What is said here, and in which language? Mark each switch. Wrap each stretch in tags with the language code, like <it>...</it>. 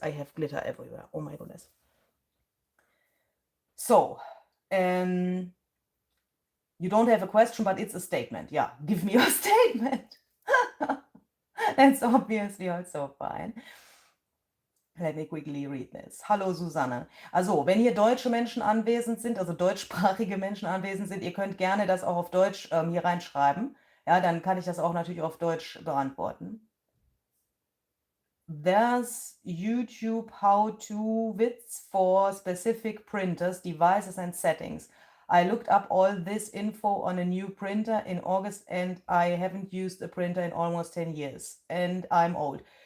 <en>I have glitter everywhere. Oh my goodness. So, you don't have a question, but it's a statement. Yeah, give me your statement. That's obviously also fine. Let me quickly read this.</en> <de>Hallo Susanne. Also, wenn hier deutsche Menschen anwesend sind, also deutschsprachige Menschen anwesend sind, ihr könnt gerne das auch auf Deutsch hier reinschreiben. Ja, dann kann ich das auch natürlich auf Deutsch beantworten.</de> <en>There's YouTube how-to vids for specific printers, devices and settings. I looked up all this info on a new printer in August and I haven't used a printer in almost 10 years and I'm old.</en>